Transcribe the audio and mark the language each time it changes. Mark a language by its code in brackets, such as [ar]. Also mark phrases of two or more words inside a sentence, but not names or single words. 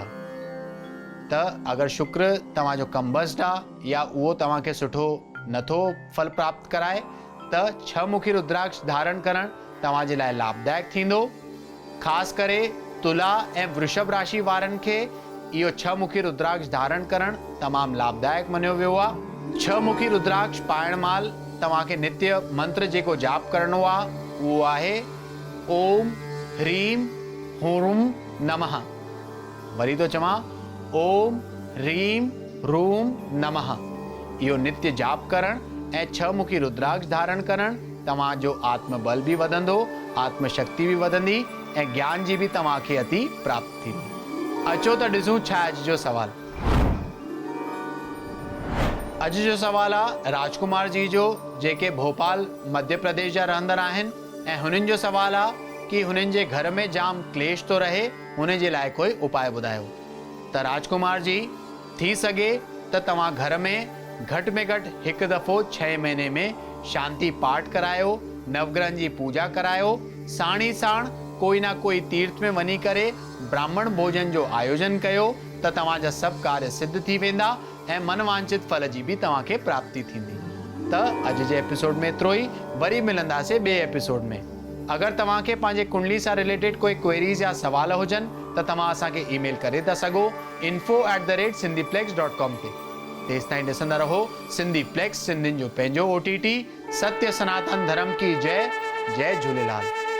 [sd] त अगर शुक्र तव्हांजो कमबस्ट आहे या उहो तव्हांखे सुठो नथो फल प्राप्त कराए त छह मुखी रुद्राक्ष धारण करण तव्हांजे लाइ लाभदायक थींदो। ख़ासि करे तुला ऐं वृषभ राशि वारनि खे इहो छह मुखी रुद्राक्ष धारण करण तमामु लाभदायक मञियो वियो आहे। [sa] छह मुखी रुद्राक्ष पाइण महिल तव्हांखे नित्य मंत्र जेको जाप करणो आहे उहो आहे ओम ह्रीम हुरुम नमः। वरी तो चवां ओम ह्रीम रूम नमः। [sd] इहो नित्य जाप करण ऐं छह मुखी रुद्राक्ष धारण करण तव्हांजो आत्मबल भी वधंदो, आत्मशक्ति भी वधंदी ऐं ज्ञान जी भी तव्हांखे अति प्राप्त थींदी। अचो त ॾिसूं छा अॼु जो सवाल। अॼु जो सवाल आहे राजकुमार जी जो, जेके भोपाल मध्य प्रदेश जा रहंदड़ आहिनि ऐं हुननि जो सवाल आहे कि हुननि जे घर में जाम क्लेश तो रहे, हुन जे लाइ कोई उपाय ॿुधायो। त राजकुमार जी, थी सघे त तव्हां घर में घटि हिकु दफ़ो 6 महीने में शांति पाठ करायो, नवग्रहनि जी पूजा करायो, साण ई साण कोई ना कोई तीर्थ में वञी करे ब्राह्मण भोजन जो आयोजन कयो त तव्हांजा सभु कार्य सिद्ध थी वेंदा ऐं मनवांचित फल जी भी तव्हांखे प्राप्ति थींदी। त अॼु जे एपिसोड में एतिरो ई। वरी मिलंदासीं ॿिए एपिसोड में। अगर तव्हांखे पंहिंजे कुंडली सां रिलेटेड कोई क्वेरीज या सवाल हुजनि त तव्हां असांखे ईमेल करे था सघो info@sindhiplex.com ते। तेसिताईं ॾिसंदा रहो सिंधी प्लेक्स, सिंधियुनि जो पंहिंजो OTT। [hi] सत्य सनातन धर्म की जय। [sd] जय झूलेलाल।